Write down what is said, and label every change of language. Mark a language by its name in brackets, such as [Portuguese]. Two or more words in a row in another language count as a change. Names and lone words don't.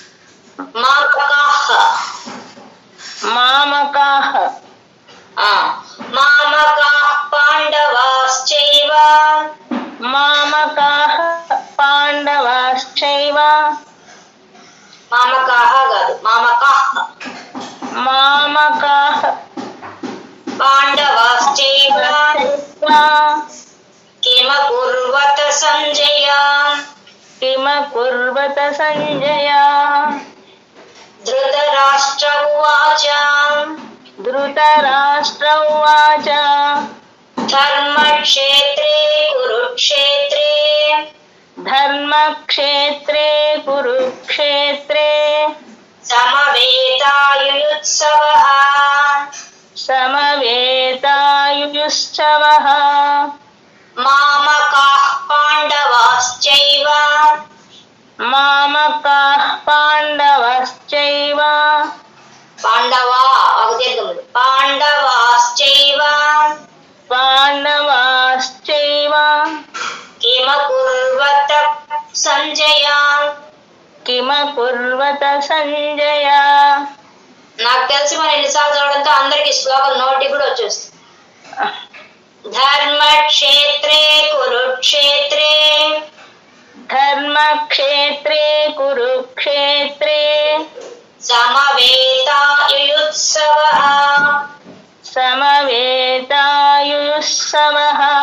[Sanskrit] మామకాః పాండవాశ్చైవ మామకాః కాదు, మామకాః పాండవాశ్చైవ కిమకుర్వత సంజయ ధృతరాష్ట్ర ఉవాచ ధర్మక్షేత్రే కురుక్షేత్రే సమవేత యుయుత్సవః మామకాః పాండవాశ్చైవ పాండవా [Telugu] ఒక దీర్ఘములు [Sanskrit] పాండవాశ్చైవ కిమకుర్వత సంజయ కిమకుర్వత సంజయ. [Telugu] నాకు తెలిసి మరి ఎన్నిసార్లు చదవడంతో అందరికి శ్లోకం నోటి కూడా వచ్చేస్తుంది. [Sanskrit] ధర్మక్షేత్రే కురుక్షేత్రే ధర్మక్షేత్రే కురుక్షేత్రే సమవేతాయుయుత్సవః సమవేతాయుయుత్సవః